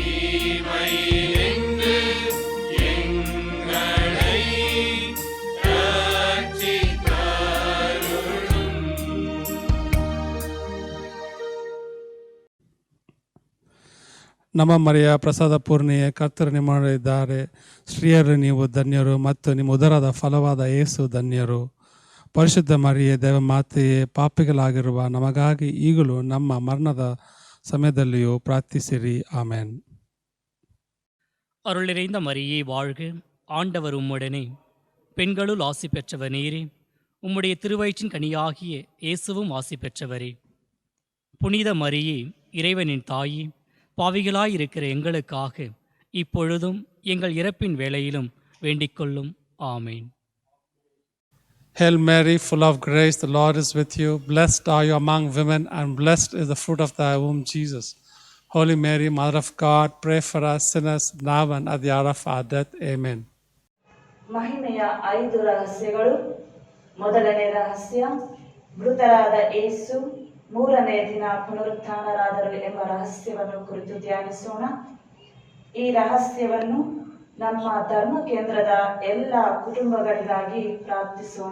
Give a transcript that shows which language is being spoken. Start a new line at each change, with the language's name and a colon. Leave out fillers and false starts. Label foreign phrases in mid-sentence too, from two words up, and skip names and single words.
Tamil: தீமையிலிருந்து எங்களை ரட்சித்தருளும்.
Kannada: ನಮ್ಮ ಮರಿಯ ಪ್ರಸಾದ ಪೂರ್ಣಿಯೇ, ಕರ್ತರು ನಿಮ್ಮೊಡನಿದ್ದಾರೆ. ಸ್ತ್ರೀಯರು ನೀವು ಧನ್ಯರು, ಮತ್ತು ನಿಮ್ಮ ಉದರದ ಫಲವಾದ ಯೇಸು ಧನ್ಯರು. ಪರಿಶುದ್ಧ ಮರಿಯೇ, ದೇವಮಾತೆಯೇ, ಪಾಪಿಗಳಾಗಿರುವ ನಮಗಾಗಿ ಈಗಲೂ ನಮ್ಮ ಮರಣದ ಸಮಯದಲ್ಲಿಯೂ ಪ್ರಾರ್ಥಿಸಿರಿ. ಆಮೇನ್.
Tamil: அருள் நிறைந்த மரியே வாழ்க, ஆண்டவர் உம்முடனே, பெண்களுள் ஆசி பெற்றவர் நீரே, உம்முடைய திருவயிற்றின் கனியாகிய இயேசுவும் ஆசி பெற்றவரே. புனித மரியே, இறைவனின் தாயே, பாவிகளாயிருக்கிற எங்களுக்காக இப்பொழுதும் எங்கள் இறப்பின் வேளையிலும் வேண்டிக்கொள்ளும். ஆமேன்.
English: Hail Mary, full of grace, the Lord is with you. Blessed are you among women, and blessed is the fruit of thy womb, Jesus. Holy Mary, Mother of God, pray for us sinners, now and at the hour of our death. Amen.
Kannada: ಮಹಿಮೆಯ 5 ರಹಸ್ಯಗಳು. ಮೊದಲನೇ ರಹಸ್ಯ, ಮೃತರಾದ ಯೇಸು 3ನೇ ದಿನ ಪುನರುತ್ಥಾನರಾದರು ಎಂಬ ರಹಸ್ಯವನ್ನು ಕುರಿತು ಧ್ಯಾನಿಸೋಣ. ಈ ರಹಸ್ಯವನ್ನು ನಮ್ಮ ಧರ್ಮ ಕೇಂದ್ರದ ಎಲ್ಲ ಕುಟುಂಬಗಳಿಗಾಗಿ ಪ್ರಾರ್ಥಿಸೋಣ.